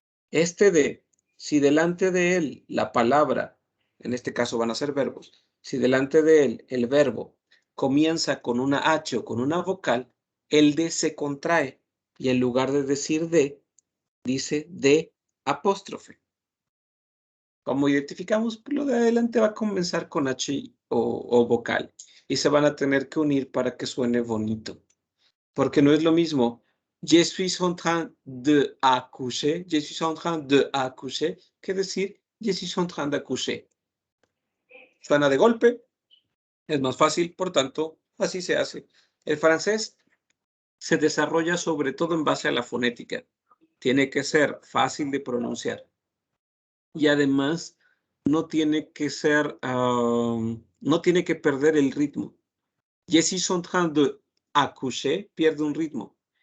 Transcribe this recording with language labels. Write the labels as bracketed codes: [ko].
[es] Este de, si delante de él la palabra, en este caso van a ser verbos, si delante de él el verbo comienza con una H o con una vocal, el de se contrae y en lugar de decir de, dice de apóstrofe. Como identificamos, lo de adelante va a comenzar con H o vocal y se van a tener que unir para que suene bonito. Porque no es lo mismo [fr] je suis en train de accoucher, [es] je suis en train de accoucher, que decir [fr] je suis en train d'accoucher. [es] Suena de golpe, es más fácil, por tanto, así se hace. El francés se desarrolla sobre todo en base a la fonética. Tiene que ser fácil de pronunciar. Y además, no tiene que ser, no tiene que perder el ritmo. [fr] Je suis en train de accoucher [es] pierde un ritmo.